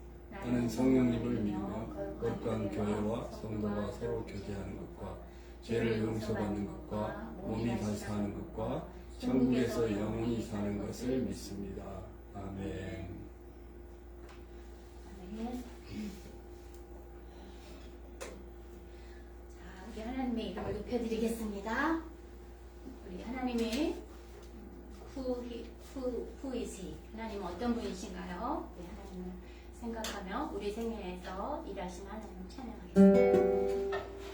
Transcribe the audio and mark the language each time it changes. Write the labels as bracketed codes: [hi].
[ko] 나는 성령님을 믿으며 거룩한 교회와 성도가 서로 교제하는 것과 죄를 용서받는 것과 몸이 다시 사는 것과 천국에서 영원히 사는 것을 믿습니다. 아멘. 자, 우리 하나님의 이름을 높여드리겠습니다. 우리 하나님이 [en] Who is he? [ko] 하나님은 어떤 분이신가요? 우리 하나님을 생각하며 우리 생애에서 일하신 하나님을 찬양하겠습니다.